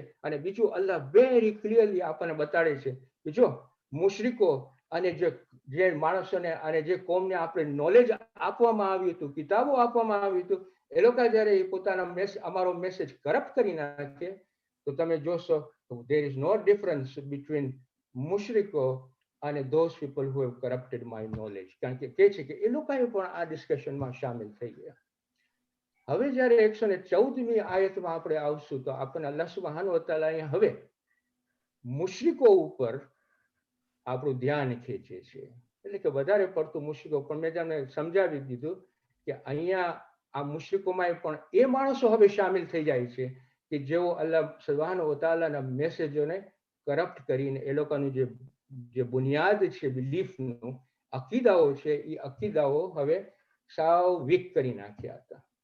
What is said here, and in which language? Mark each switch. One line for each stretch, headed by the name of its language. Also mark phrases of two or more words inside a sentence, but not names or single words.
Gujarati: અને બીજું અલ્લાહ
English: very clearly
Gujarati: આપણને બતાડે છે કે જો મુશરિકો અને જે માણસોને અને જે કોમને આપણે નોલેજ આપવામાં આવ્યું હતું, કિતાબો આપવામાં આવ્યું હતું, એ લોકો જ્યારે પોતાના અમારો
English: message corrupt
Gujarati: કરી નાખે તો તમે જોશો
English: there is no difference between
Gujarati: મુશરિકો અને
English: those people who have corrupted my knowledge.
Gujarati: કારણ કે કહે છે કે એ લોકોએ પણ આ ડિસ્કશનમાં સામેલ થઈ ગયા. હવે જ્યારે 114મી આયતમાં આપણે આવશું તો આપણને
Arabic: الله سبحانه و تعالى
Gujarati: અહીંયા હવે મુશરિકો ઉપર આપણું ધ્યાન ખેંચે છે. એટલે કે વધારે પડતું મુશરિકો, પણ મેં તમને સમજાવી દીધું કે અહીંયા આ મુશરિકોમાં પણ એ માણસો હવે સામેલ થઈ જાય છે કે જેઓ
Arabic: الله سبحانه و
Gujarati: તઆલાના મેસેજોને કરપ્ટ કરીને એ લોકોનું જે બુનિયાદ છે બિલીફનું, અકીદાઓ છે, એ અકીદાઓ હવે સાવ વીક કરી નાખ્યા હતા.